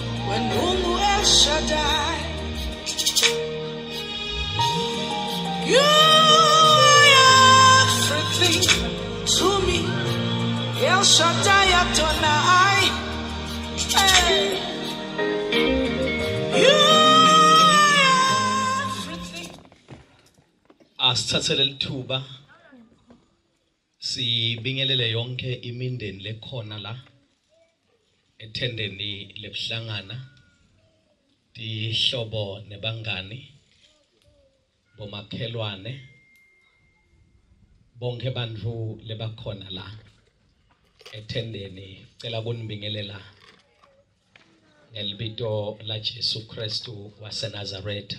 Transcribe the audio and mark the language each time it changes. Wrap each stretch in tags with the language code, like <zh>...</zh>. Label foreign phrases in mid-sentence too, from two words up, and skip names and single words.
<en>when Mungu El Shaddai, you are everything to me. El Shaddai Adonai, hey. You are everything.</en> <ss>Asithathele lithuba sibingelele yonke imindeni lekhona la ethendeni lekuhlangana dihlobo nebangani bomakhelwane bonke bantfu lebakhona la ethendeni cela kunibingelela ngelibito la Jesu Kristu waseNazaretha.</ss>